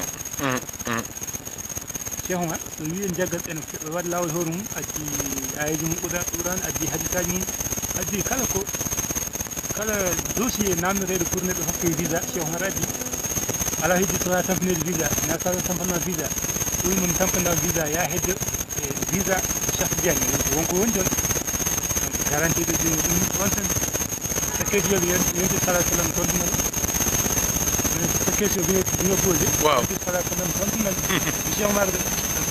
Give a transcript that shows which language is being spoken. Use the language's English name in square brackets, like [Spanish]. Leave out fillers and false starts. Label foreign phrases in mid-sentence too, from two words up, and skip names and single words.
[Fula] Cheikh Oumar so wi en jaggat ene waɗa lawol hoore mum addi ayeji mum ɓuran addi hadisaji mum addi kala dossier namdoteɗo pour neɗɗo hokke visa Cheikh Oumar addi ala heddi so wawa tampanede visa nela salah tampanma visa ɗum mum tampanda visa ya hedde visa Cheikh Tidiane wonko woni toon garantide ɗum on tan so question bi yonti [Arabic] صلى الله عليه وسلم [Fula] tontunan so question bi nga posé [Wolof] waaw [Fula] yonti [Arabic] صلى الله عليه وسلم [Fula] tontunan Cheikh Omar